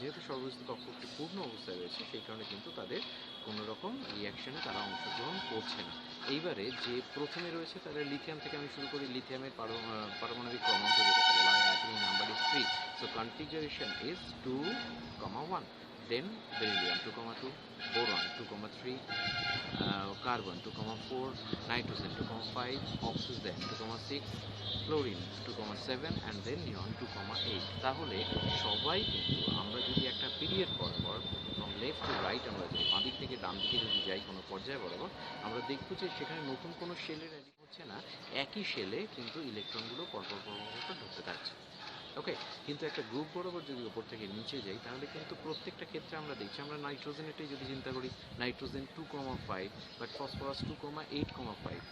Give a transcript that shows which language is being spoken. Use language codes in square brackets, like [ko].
[bn] যেহেতু সর্ববহিস্থ কক্ষটি পূর্ণ অবস্থায় রয়েছে, সেই কারণে কিন্তু তাদের কোনো রকম রিয়াকশনে তারা অংশগ্রহণ করছে না। এইবারে যে প্রথমে রয়েছে তাদের লিথিয়াম থেকে আমি শুরু করি। লিথিয়ামের পারমাণবিক ক্রমাঙ্ক যেটাকে বলা হয় [en] Atomic number is 3, so configuration is 2,1। Then beryllium 2,2, boron 2,3, carbon 2,4, nitrogen 2,5, oxygen 2,6, fluorine 2,7, and then neon 2,8। [bn] তাহলে সবাই কিন্তু আমরা যদি একটা পিরিয়ড বরাবর [en] from left to right, [bn] আমরা যদি বাঁ দিক থেকে ডান দিকে যদি যাই কোনো পর্যায়ে বরাবর, আমরা দেখব যে সেখানে নতুন কোনো শেলের অ্যাডিং হচ্ছে না, একই শেলে কিন্তু ইলেকট্রনগুলো পরপর ঢুকতে থাকছে। ওকে, কিন্তু একটা গ্রুপ বরাবর যদি ওপর থেকে নিচে যাই, তাহলে কিন্তু প্রত্যেকটা ক্ষেত্রে আমরা দেখছি, আমরা নাইট্রোজেনেরটাই যদি চিন্তা করি, নাইট্রোজেন 2,5, বাট ফসফরাস 2,8,5।